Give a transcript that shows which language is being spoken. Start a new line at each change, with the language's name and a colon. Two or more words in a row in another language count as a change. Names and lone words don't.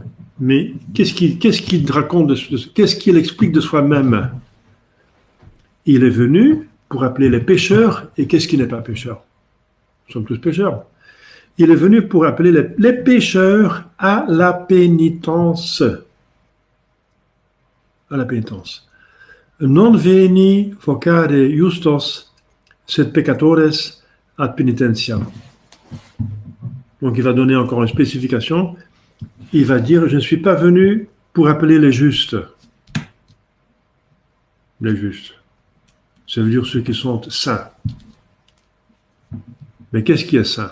French: Mais qu'est-ce qu'il raconte, qu'est-ce qu'il explique de soi-même? Il est venu pour appeler les pécheurs, et qu'est-ce qui n'est pas pécheur? Nous sommes tous pécheurs. Il est venu pour appeler les pécheurs à la pénitence. à la pénitence.
Latin: Non veni vocare justos sed peccatores ad penitentiam.
French: Donc il va donner encore une spécification. Il va dire, je ne suis pas venu pour appeler les justes. Les justes. Ça veut dire ceux qui sont saints. Mais qu'est-ce qui est saint?